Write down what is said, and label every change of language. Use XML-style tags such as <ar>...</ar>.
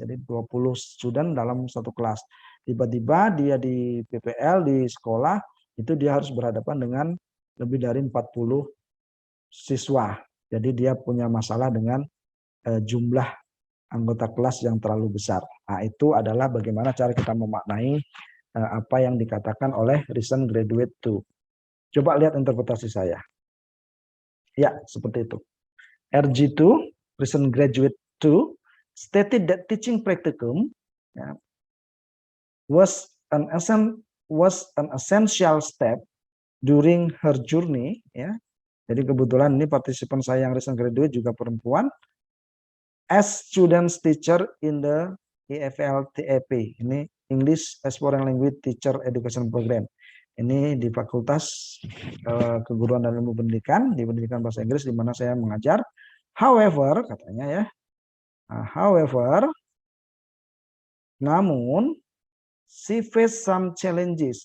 <id>Jadi 20 student dalam satu kelas. Tiba-tiba dia di PPL, di sekolah, itu dia harus berhadapan dengan lebih dari 40 siswa. Jadi dia punya masalah dengan jumlah anggota kelas yang terlalu besar. Nah, itu adalah bagaimana cara kita memaknai apa yang dikatakan oleh recent graduate 2. Coba lihat interpretasi saya. Ya, seperti itu.</id> <en>RG2, recent graduate 2, stated that teaching practicum was an essential step during her journey, ya,</en> <id>Jadi kebetulan ini partisipan saya yang recent graduate juga perempuan.</id> <en>As students teacher in the EFL TEP. Ini English as Foreign Language Teacher Education Program.</en> <id>Ini di Fakultas Keguruan dan Ilmu Pendidikan, di Pendidikan Bahasa Inggris di mana saya mengajar. However, katanya ya.</id> <en>However,</en> <id>namun</id> <en>she faced some challenges.</en>